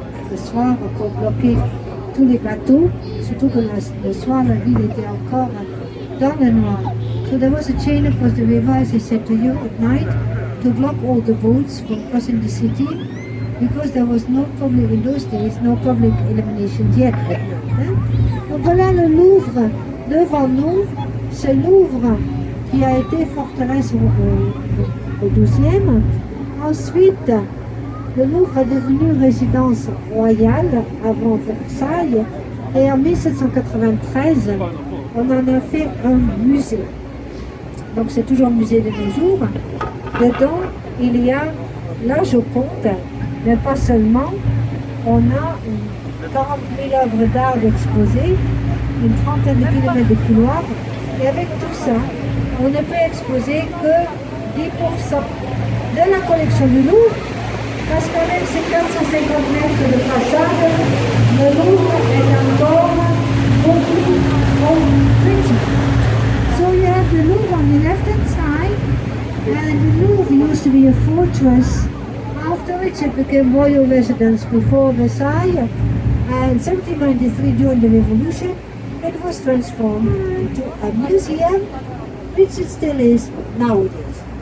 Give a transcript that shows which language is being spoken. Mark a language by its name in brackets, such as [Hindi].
[French] Le soir, on bloquait tous les bateaux, surtout que le soir, la ville était encore dans le noir. [English] So there was a chain across the river, as I said to you, at night, to block all the boats from crossing the city, because there was no public, in those days, no public illumination yet. [French] Donc voilà le Louvre devant nous, ce Louvre qui a été forteresse au XIIe. Ensuite, le Louvre est devenu résidence royale avant Versailles, et en 1793, on en a fait un musée. Donc c'est toujours musée de nos jours. Dedans, il y a la Joconde, mais pas seulement. On a 40 000 œuvres d'art exposées, une trentaine de kilomètres de couloirs, et avec tout ça, on ne peut exposer que 10% de la collection du Louvre, parce qu'avec ces 450 mètres de façade, le Louvre est encore beaucoup trop petit. [English] So you have the Louvre on the left-hand side, and the Louvre used to be a fortress, after which it became royal residence before Versailles, and in 1793 during the Revolution, it was transformed into a museum, which it still is nowadays.